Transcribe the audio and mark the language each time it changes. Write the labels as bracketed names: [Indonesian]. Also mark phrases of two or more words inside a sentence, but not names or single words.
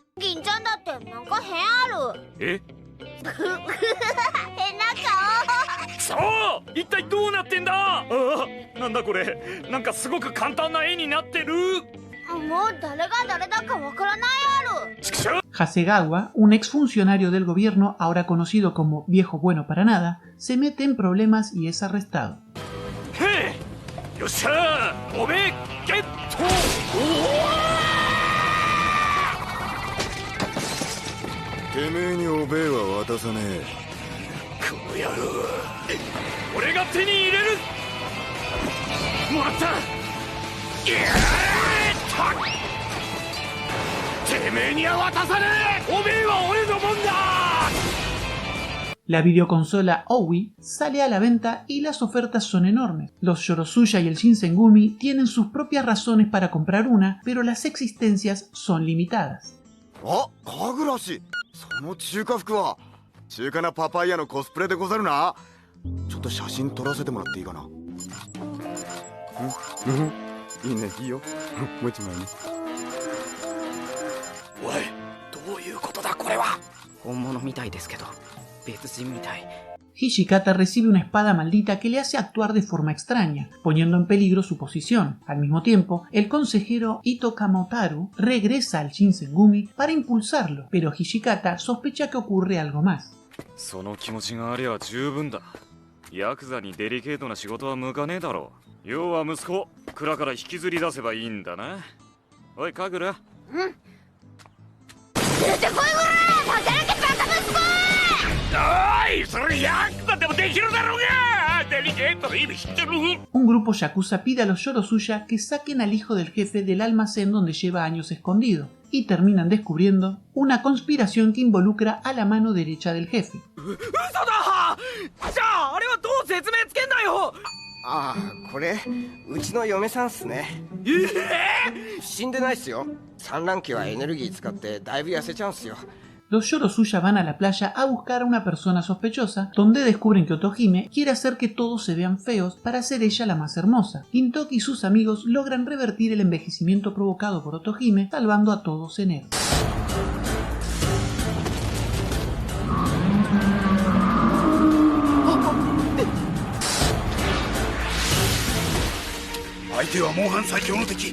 [Japanese] 銀ちゃんだってなんか変ある。え変な顔。そう一体どうなってんだ。なんだこれ。なんかすごく簡単な絵になってる。もう誰が誰だかわからないある。 [Spanish] Hasegawa, un exfuncionario del gobierno ahora conocido como Viejo Bueno para Nada, se mete en problemas y es arrestado. ¡Hey! ¡Yosha! ¡Obe! ¡Get! [Japanese] てめえにおべえは渡さねえ。この野郎。俺が手に入れる。もらった。てめえには渡さねえ。おべえは俺のもんだ。 [Spanish] La videoconsola Owi sale a la venta y las ofertas son enormes. Los Yorosuya y el Shinsengumi tienen sus propias razones para comprar una, pero las existencias son limitadas. [Japanese] あ、かぐらし。その中華服は中華なパパイヤのコスプレでござるな。ちょっと写真撮らせてもらっていいかな。いいね、いいよ。もう一枚ね。おい、どういうことだこれは。本物みたいですけど別人みたい。 [Spanish] Hijikata recibe una espada maldita que le hace actuar de forma extraña, poniendo en peligro su posición. Al mismo tiempo, el consejero Ito Kamotaru regresa al Shinsengumi para impulsarlo, pero Hijikata sospecha que ocurre algo más. [Japanese] その気持ちがありゃ十分だ。ヤクザにデリケートな仕事は向かねえだろう。要は息子、蔵から引きずり出せばいいんだな。おい、カグラ。出てこいこら！働けバカ息子！ [Spanish] Un grupo yakuza pide a los Yorosuya que saquen al hijo del jefe del almacén donde lleva años escondido, y terminan descubriendo una conspiración que involucra a la mano derecha del jefe. [Japanese] Ah, これうちの嫁さんっすね。死んでないっすよ。産卵期はエネルギー使ってだいぶ痩せちゃうんすよ。 [Spanish] Los Yorosuya van a la playa a buscar a una persona sospechosa, donde descubren que Otohime quiere hacer que todos se vean feos para ser ella la más hermosa. Gintoki y sus amigos logran revertir el envejecimiento provocado por Otohime, salvando a todos en él. [Japanese] 相手はモンハン最強の敵。